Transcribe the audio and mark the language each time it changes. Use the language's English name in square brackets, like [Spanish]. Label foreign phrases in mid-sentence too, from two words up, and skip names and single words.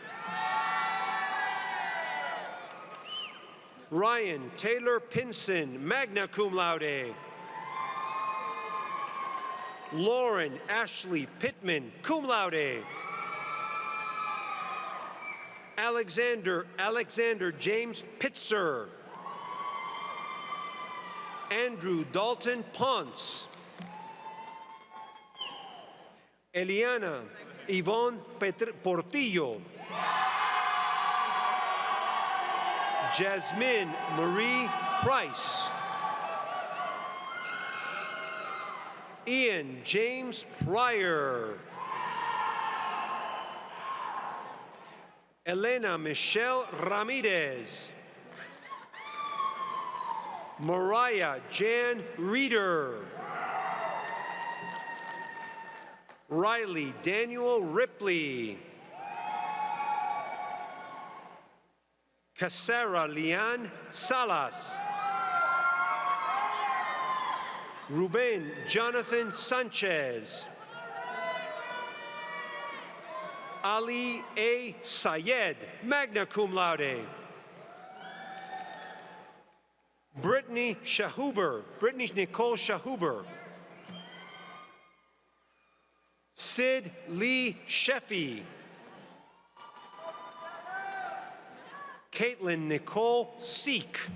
[English] Ryan Taylor Pinson, [Latin] magna cum laude. [English] Lauren Ashley Pittman, [Latin] cum laude. [English] Alexander James Pitzer. Andrew Dalton Ponce. Eliana Yvonne Portillo. Jasmine Marie Price. Ian James Pryor. Elena Michelle Ramirez. Mariah Jan Reeder. Riley Daniel Ripley. Casara Lian Salas. Ruben Jonathan Sanchez. Ali A. Sayed, [Latin] magna cum laude. [English] Brittany Nicole Shahuber. Sid Lee Sheffy. Caitlin Nicole Seek.